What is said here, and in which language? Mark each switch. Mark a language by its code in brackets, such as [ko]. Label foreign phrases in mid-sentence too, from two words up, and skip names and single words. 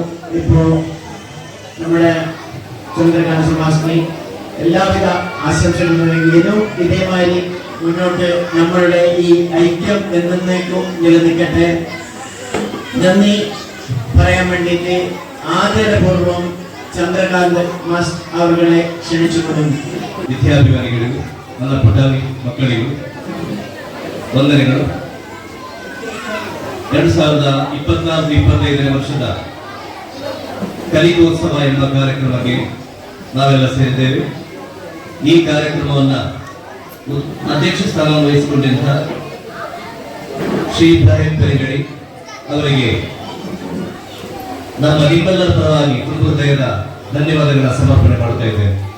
[ml] ഇപ്പോ നമ്മുടെ ചന്ദ്രകാന്ത് മാസ്റ്ററി എല്ലാവിധ ആശംസകളും നൽകിയതും ഇതേമാതിരി മുന്നോട്ട് നമ്മളുടെ ഈ ഐക്യം എന്നേക്കും നിലനിൽക്കട്ടെ. നന്ദി പറയാൻ വേണ്ടിയിട്ട് ആദരപൂർവം ചന്ദ്രകാന്ത് മാസ്റ്റർ അവരുടെ ക്ഷണിച്ചുകൊള്ളുന്നു. [kn] ವಿದ್ಯಾಭಿಮಾನಿಗಳಿಗೂ ನನ್ನ ಪುಟಾಣಿ ಮಕ್ಕಳಿಗೂ ವಂದನೆಗಳು. 2024-25 ವರ್ಷದ ಕಲಿಕೋತ್ಸವ ಎಂಬ ಕಾರ್ಯಕ್ರಮಕ್ಕೆ ನಾವೆಲ್ಲ ಸೇರಿದ್ದೇವೆ. ಈ ಕಾರ್ಯಕ್ರಮವನ್ನು ಅಧ್ಯಕ್ಷ ಸ್ಥಾನವನ್ನು ವಹಿಸಿಕೊಂಡಿದ್ದ ಶ್ರೀ ಇಬ್ರಾಹಿಂ ಕರಿಗಡಿ ಅವರಿಗೆ ನಮ್ಮ ನಿಮ್ಮೆಲ್ಲರ ಪರವಾಗಿ ತುಂಬ ಹೃದಯದ ಧನ್ಯವಾದಗಳ ಸಮರ್ಪಣೆ ಮಾಡ್ತಾ ಇದ್ದೇವೆ.